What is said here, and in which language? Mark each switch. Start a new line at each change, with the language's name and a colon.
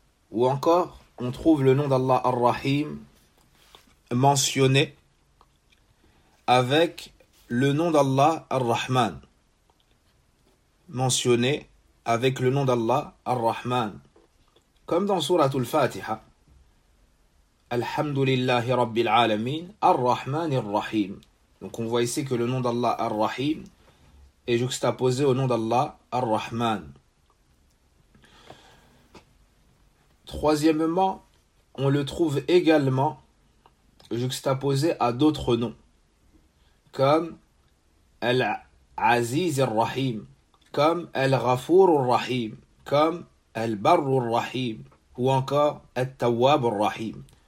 French: Ou encore, on trouve le nom d'Allah Ar-Rahim mentionné avec le nom d'Allah Ar-Rahman. Mentionné avec le nom d'Allah Ar-Rahman. Comme dans Sourate Al-Fatiha,
Arabic: الحمد لله رب العالمين الرحمن الرحيم.
French: Donc on voit ici que le nom d'Allah Ar-Rahim est juxtaposé au nom d'Allah Ar-Rahman. Troisièmement, on le trouve également juxtaposé à d'autres noms, comme Al-Aziz Ar-Rahim, comme Al-Ghafour Ar-Rahim, comme Al-Barr Ar-Rahim, ou encore Al-Tawwab Ar-Rahim.